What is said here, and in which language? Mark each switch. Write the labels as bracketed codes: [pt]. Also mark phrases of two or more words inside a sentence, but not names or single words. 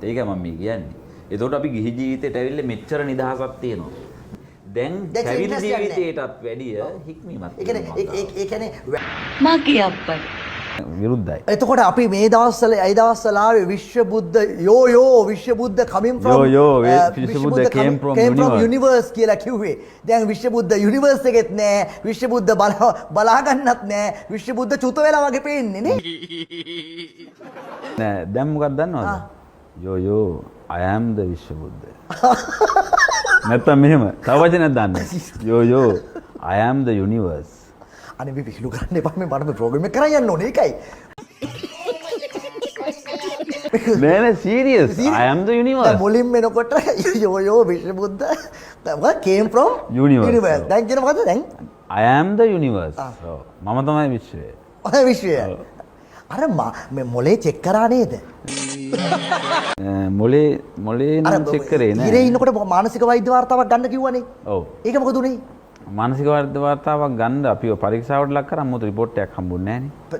[si] ඒකයි මම මේ කියන්නේ. ඒතකොට අපි ගිහි ජීවිතේට ඇවිල්ලා මෙච්චර නිදහසක් තියෙනවා. දැන් පැවිදි ජීවිතේටත් වැඩිය හික්මීමක්. ඒ කියන්නේ මගේ අප්පට. විරුද්ධයි. එතකොට අපි මේ දවස්වල ඒ දවස්වල ආවේ විශ්ව බුද්ධ යෝ විශ්ව බුද්ධ [en] coming from විශ්ව බුද්ධ came from [si] universe කියලා කිව්වේ. දැන් විශ්ව බුද්ධ universe එකෙත් නෑ විශ්ව බුද්ධ බලා ගන්නත් නෑ විශ්ව බුද්ධ චුත වෙලා වගේ පේන්නේ නේ. නෑ දැන් මොකක්ද දන්නවද? යෝ [en] I am the [si] විශ්ව බුද්ධ. නැත්තම් මෙහෙම තව වචනයක් දාන්න. [en] යෝ I am the universe. [si] අනේ මේ විහිළු කරන්න එපා මේ මම ප්‍රෝග්‍රෑම් එක කරන් යන්න ඕනේ ඒකයි. [en] නෑ serious I am the universe. [si] මුලින්ම එනකොට යෝ විශ්ව බුද්ධ [en] what came from universe. [si] දැන් කියන මොකද දැන් [en] I am the universe. [si] මම තමයි විශ්වය. ඔය විශ්වය. අර මේ මොලේ චෙක් කරා නේද? මොලේ නම් චෙක් කරේ නෑ. ඉරේ ඉන්නකොට මානසික වෛද්‍ය වාර්තාවක් ගන්න කිව්වනේ. ඔව්. ඒක මොකද උනේ? මානසික වාර්තාවක් ගන්න අපිව පරීක්ෂාවට ලක් කරා මොකද රිපෝට් එකක් හම්බුන්නේ නෑනේ.